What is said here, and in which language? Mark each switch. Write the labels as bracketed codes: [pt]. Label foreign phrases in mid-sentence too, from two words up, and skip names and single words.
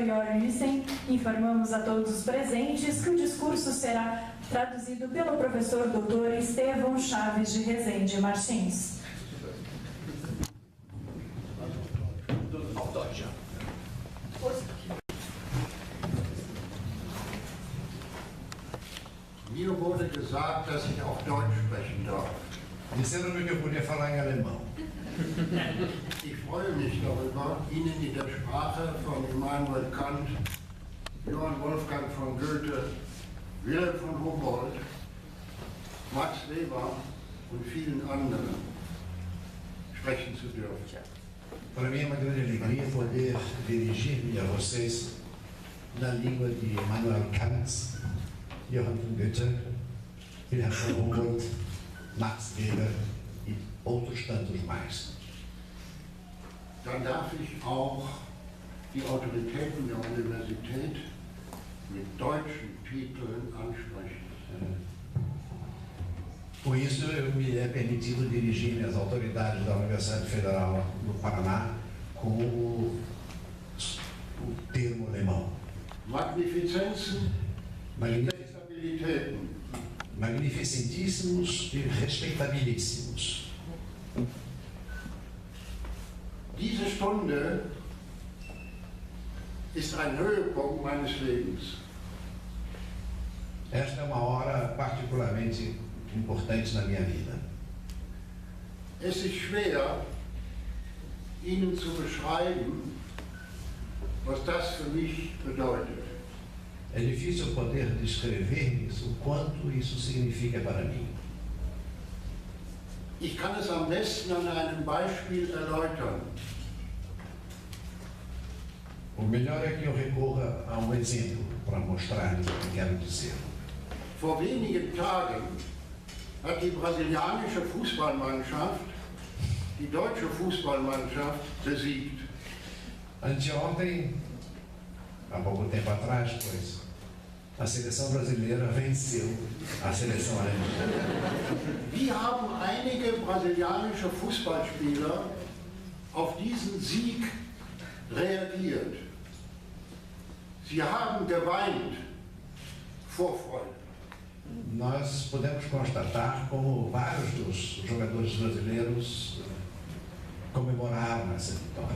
[pt] Jorge Grissem. Informamos a todos os presentes que o discurso será traduzido pelo professor Dr. Estevão Chaves de Rezende Martins. [de] Mir wurde gesagt, dass ich auch Deutsch sprechen darf. [pt] Disseram-me que eu podia falar em alemão. [de] Ich freue mich darüber, Ihnen in der Sprache von Immanuel Kant, Johann Wolfgang von Goethe, Wilhelm von Humboldt, Max Weber und vielen anderen sprechen zu dürfen. [pt] Para mim é uma grande alegria poder dirigir-me a vocês na língua de Immanuel Kant, Johann von Goethe, Wilhelm von Humboldt, Max Weber e outros tantos mais. [de] Dann darf ich auch die Autoritäten der Universität mit deutschen Titeln ansprechen. [pt] Com isso, me é permitido dirigir-me às autoridades da Universidade Federal do Paraná com o termo alemão. [de] Magnificenzen, Respektabilitäten. [pt] Magnificentíssimos e respeitabilíssimos. [de] Diese Stunde ist ein Höhepunkt meines Lebens. [pt] Esta é uma hora particularmente importante na minha vida. [de] Es ist schwer, Ihnen zu beschreiben, was das für mich bedeutet. [pt] É difícil poder descrever-lhes o quanto isso significa para mim. [de] Ich kann es am besten an einem Beispiel erläutern. [pt] O melhor é que eu recorra a um exemplo para mostrar-lhes o que quero dizer. [de] Vor wenigen Tagen hat die brasilianische Fußballmannschaft die deutsche Fußballmannschaft besiegt. [pt] Anteontem, há pouco tempo atrás, pois, a seleção brasileira venceu a seleção alemã. [de] Wie haben einige brasilianische Fußballspieler auf diesen Sieg reagiert? Sie haben geweint vor Freude. [pt] Nós podemos constatar como vários dos jogadores brasileiros comemoraram essa vitória.